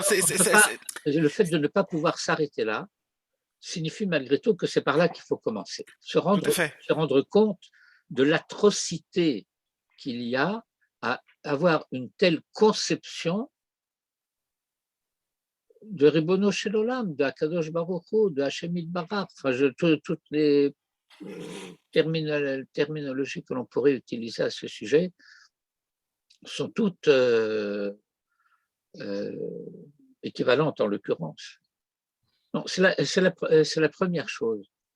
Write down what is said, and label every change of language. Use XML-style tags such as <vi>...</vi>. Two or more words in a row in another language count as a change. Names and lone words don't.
<fr>Le fait de ne pas pouvoir s'arrêter là signifie malgré tout que c'est par là qu'il faut commencer. Se Tout à fait. rendre compte de l'atrocité qu'il y a à avoir une telle conception de</fr> <he>ריבונו של עולם,</he> <fr>de</fr> <he>הקדוש ברוך הוא,</he> <fr>de</fr> <he>השם יתברך.</he> <fr>Enfin, toutes les terminologies que l'on pourrait utiliser à ce sujet sont toutes équivalentes en l'occurrence. C'est la première chose.</fr>